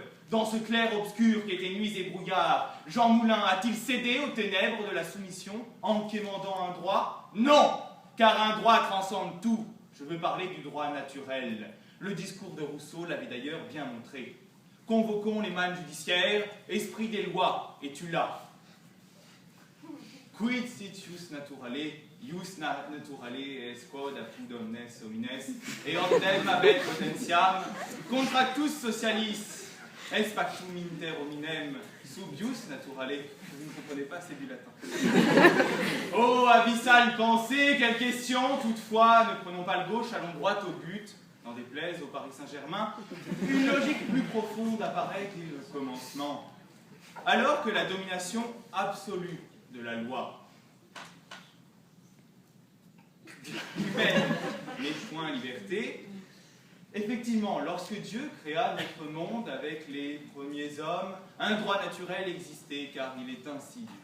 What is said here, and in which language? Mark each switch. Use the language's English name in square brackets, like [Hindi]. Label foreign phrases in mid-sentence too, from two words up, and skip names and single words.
[French] Dans ce clair-obscur qui était nuits et brouillard, Jean Moulin a-t-il cédé aux ténèbres de la soumission en quémandant un droit? Non, car un droit transcende tout. Je veux parler du droit naturel. Le discours de Rousseau l'avait d'ailleurs bien montré. Convoquons les mânes judiciaires, esprit des lois, et tu l'as. [Latin] Quid sit ius naturale, ius naturale est quod apud omnes homines, et ordem habet potentiam, contractus socialis, est pactum inter hominem, sub ius naturale. [French] Vous ne comprenez pas, c'est du latin. Oh, abyssale pensée, quelle question! Toutefois, ne prenons pas le gauche, allons droit au but. N'en déplaise au Paris Saint-Germain, une logique plus profonde apparaît dès le commencement. Alors que la domination absolue de la loi humaine n'est point liberté, effectivement, lorsque Dieu créa notre monde avec les premiers hommes, un droit naturel existait, car il est ainsi Dieu.